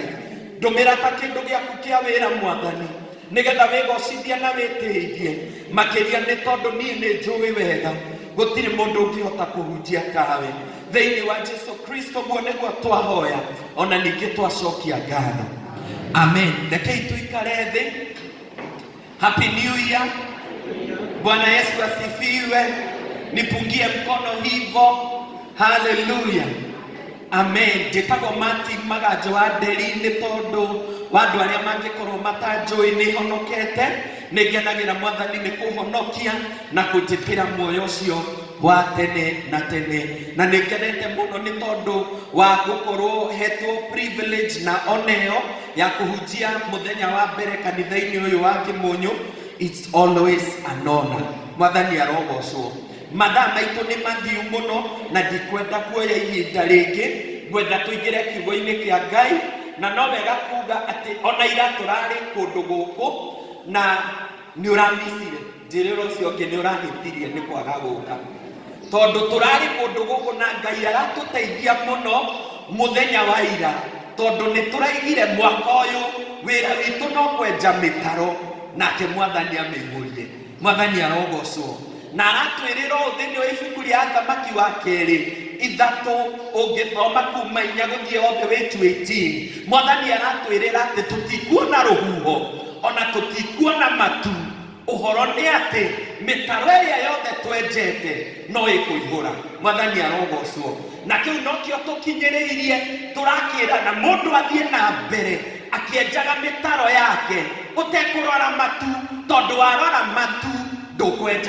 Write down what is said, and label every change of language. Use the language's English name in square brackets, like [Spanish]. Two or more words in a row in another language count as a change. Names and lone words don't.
[Kikuyu] Ndũmĩra ta kĩndũ gĩaku kĩa wĩra Mwathani, nĩgetha wĩgocithie na wĩtĩithie makĩria, nĩ tondũ niĩ nĩ njũĩ wega gũtirĩ mũndũ ũngĩhota kũhunjia tawe. Thĩinĩ wa Jesu Kristo guo nĩguo twahoya ona ningĩ twacokia ngatho. Amen. Rekei tuikare thĩ. [English] Happy New Year. [Swahili] Bwana Yesu asifiwe. Nipungie mkono hivyo. [English] Hallelujah. Amen. [Kikuyu] Njĩtagwo Martin Magajo wa Nderi, nĩ tondũ wa andũ arĩa mangĩkorwo matanjũĩ nĩ honokete. Nĩ ngenagĩra Mwathani nĩ kũhonokia na kũnjĩkĩra muoyo ũcio wa tene na tene, na nĩ ngenete mũno nĩ tondũ wa gũkorwo hetwo privilege na oneo ya kũhunjia mũthenya wa mbere kanitha-inĩ ũyũ wa Kĩmũnyũ. [English] It's always an honor. [Kikuyu] Mwathani arogocwo. Mathaa maitũ nĩ mathiu mũno na ndikwenda kuoya ihinda rĩngĩ, ngwenda tũingĩre kiugo-inĩ kĩa Ngai, na no wega kuga atĩ ona ira tũrarĩ kũndũ gũkũ na nĩ ũramicire njĩrĩro ũcio ũngĩ nĩ ũrahĩtirie nĩ kwaga gũka, tondũ tũrarĩ kũndũ gũkũ na Ngai aratũteithia mũno mũthenya wa ira, tondũ nĩ tũraigire mwaka ũyũ wĩra witũ no kwenja mĩtaro nake Mwathani amĩihũrie. Mwathani arogocwo. Na aratwĩrĩra thĩinĩ wa ibuku rĩa Thamaki wa kerĩ 3 ũngĩthoma kuma 4 gũthiĩ [English] all the way to 18, [Kikuyu] Mwathani aratwĩrĩra atĩ tũtikuona rũhuho ona tũtikuona matu. Ũhoro nĩ atĩ mĩtaro ĩrĩa yothe twenjete no ĩkũihũra. Mwathani arogocwo. Na kĩu nokĩo tũkinyĩrĩirie, tũrakĩra na mũndũ athiĩ na mbere akĩenjaga mĩtaro yake ũtekũrora matu, tondũ warora matu ndũkwenja.